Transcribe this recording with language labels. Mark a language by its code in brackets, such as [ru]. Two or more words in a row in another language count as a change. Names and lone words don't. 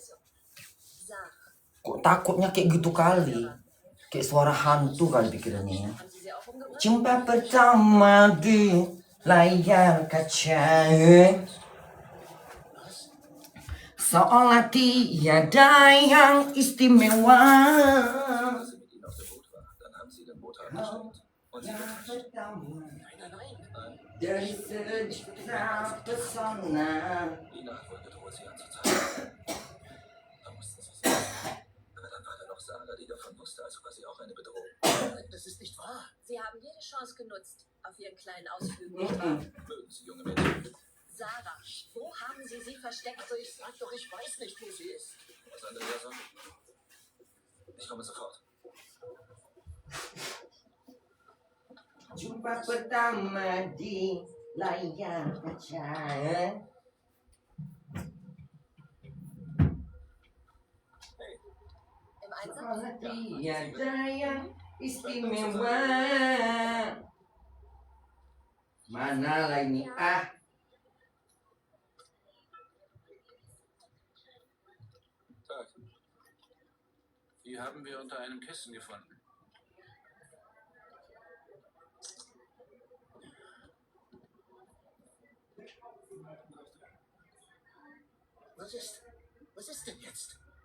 [id] Kok takutnya kayak gitu kali? Kayak suara hantu kali pikirannya. Jumpa pertama di layar kaca. seolah tiada yang istimewa. [de] Als sie mit ihnen auf dem Boot war, dann haben sie den Motor angesteckt. Und sie getäuscht. Nein. [id] Dari sejuta pesona. [de] Lina hat wohl gedroht, sie anzuzeigen. Da mussten sie sehen. Aber dann war da noch Sarah, die davon wusste, also war sie auch eine Bedrohung. Nein, das ist nicht wahr. Sie haben jede Chance genutzt auf Ihren kleinen Ausflügen, nicht wahr? Mögen Sie, junge Mädchen. Sarah, wo haben Sie sie versteckt? Aber ich sag doch, ich weiß nicht, wo sie ist. Was Andrea sagt? Ich komme sofort. [id] Jumpa pertama di layar kaca. [de] Im Einsatz? [id] Seolah tiada yang istimewa. Mana lah ini? [de] Tag. Die haben wir unter einem Kissen gefunden. Was ist denn jetzt?